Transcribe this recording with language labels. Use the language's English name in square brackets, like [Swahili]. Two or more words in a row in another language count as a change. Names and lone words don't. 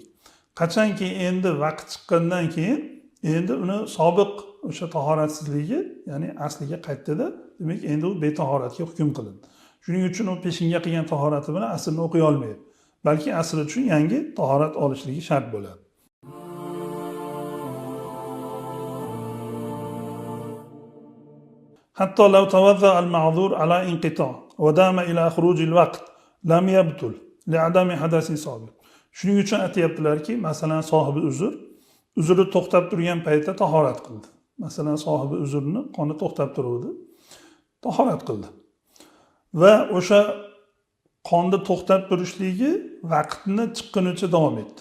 [Uzbek] Qachonki endi vaqt chiqqandan keyin endi uni sobiq o'sha tahoratsizligi, ya'ni asliga qaytdi-da, demak endi u betahoratga hukm qilindi. Shuning uchun u peshinga qilgan tahorati bilan aslni o'qiy olmaydi. Balki asl uchun yangi tahorat olishligi shart bo'ladi. [Arabic] حتى لو توضأ المعذور على انقطاع ودام إلى خروج الوقت لم يبطل لعدم حدث سابق. [Uzbek] Shuning uchun aytayaptilarki, masalan sohibi uzri to'xtab turgan paytda tahorat qildi. Masalan sohibi uzrni qoni to'xtab turuvdi. Tahorat qildi. Va o'sha qonni to'xtab turishligi vaqtni chiqqunicha davom etdi.